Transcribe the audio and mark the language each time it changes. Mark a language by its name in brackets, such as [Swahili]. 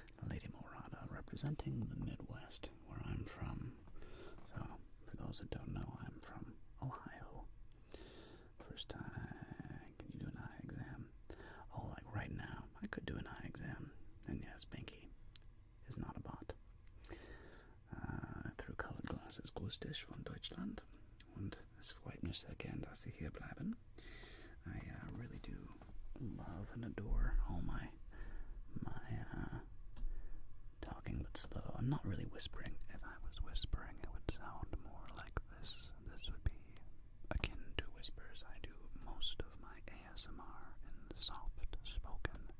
[English] Lady Morada, representing the Midwest, where I'm from. So, for those that don't know, I'm from Ohio. First time, can you do an eye exam? Oh, like right now, I could do an eye exam. And yes, Binky is not a bot. Through colored glasses, [German] grüß dich von Deutschland. Und es freut mich sehr gern, dass Sie hier bleiben. [English] I really do love and adore all my talking but slow. I'm not really whispering. If I was whispering, it would sound more like this. This would be akin to whispers. I do most of my ASMR in soft spoken